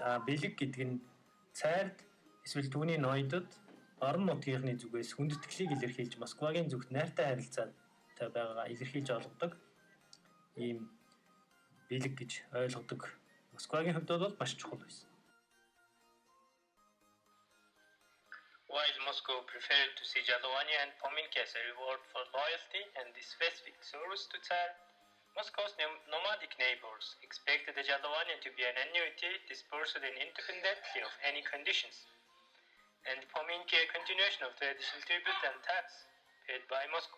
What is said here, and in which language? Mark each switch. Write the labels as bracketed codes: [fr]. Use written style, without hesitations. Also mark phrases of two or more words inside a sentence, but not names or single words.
[mn] Бэлэг гэдэг нь цайрд эсвэл түүний ноёдод орон нутгийнхны зүгээс хүндэтгэлийг илэрхийлж Москвагийн зүгт найртай харилцаатай байгаагаа илэрхийлж олгодог ийм бэлэг гэж ойлгодог. Москвагийн хувьд бол маш чухал байсан. [en] While Moscow preferred to see жалование and pominki as a reward for loyalty and specific service to Tsar, Moscow's nomadic neighbors expected the жалование to be an annuity disbursed independently of any conditions, and pominki a continuation of traditional tribute and tax paid by Moscow.